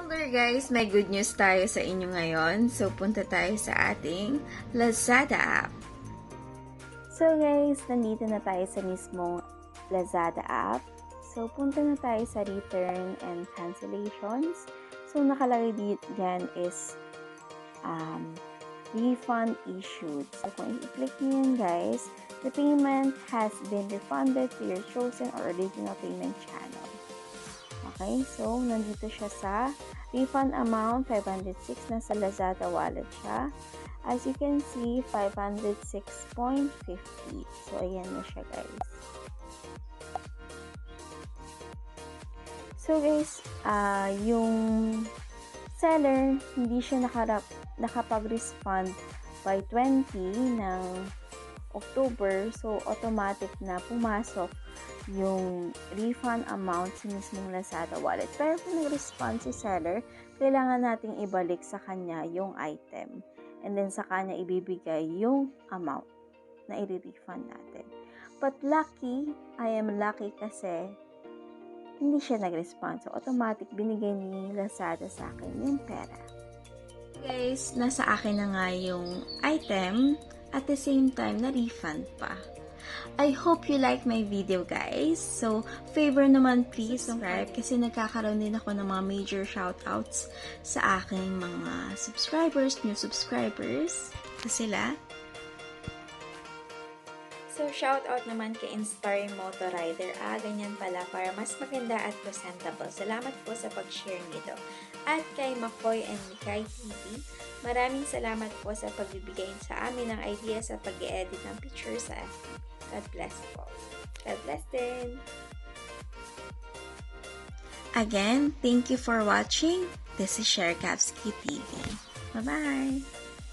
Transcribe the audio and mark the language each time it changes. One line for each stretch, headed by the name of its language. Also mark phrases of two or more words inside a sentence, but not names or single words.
English: Hello guys!
Filipino: May
English: good news
Filipino: tayo sa inyo ngayon. So, punta tayo sa ating Lazada app. So guys, nandito na tayo sa mismong Lazada app. So, punta na tayo sa
English: return and cancellations. So,
Filipino: nakalagay dyan is
English: refund issued.
Filipino: So, kung i-click nyo yun guys,
English: the payment has been refunded to your chosen or original payment channel.
Filipino: Okay, so nandito siya sa
English: refund amount
Filipino: 506 na sa Lazada wallet siya.
English: As you can see, 506.50. So,
Filipino: ayan na siya guys. So guys, yung seller hindi siya nakapag-refund by 20 ng October. So, automatic na pumasok yung
English: refund amount
Filipino: sa mismong Lazada wallet. Pero kung nag-respond si seller, kailangan nating ibalik sa kanya yung item. And then sa kanya ibibigay yung amount na i-refund natin.
English: But lucky, I am lucky
Filipino: kasi hindi siya nag-respond. So, automatic binigay ni Lazada sa akin yung pera. Guys, nasa akin na nga yung item
English: at the same time
Filipino: na refund pa.
English: I hope you like my video guys.
Filipino: So, favor naman
English: please subscribe
Filipino: kasi nagkakaroon din ako ng mga
English: major shoutouts
Filipino: sa aking mga subscribers,
English: new subscribers.
Filipino: So, sila. So, shoutout naman kay Inspiring Motor Rider. Ganyan pala para mas maganda at presentable. Salamat po sa pag-share nito. At kay Makoy and Mikay TV, maraming salamat po sa pagbibigay sa amin ng idea sa pag-edit ng picture sa FB.
English: God bless po. God bless din. Again, thank you for watching. This is Sherkavsky TV. Bye-bye!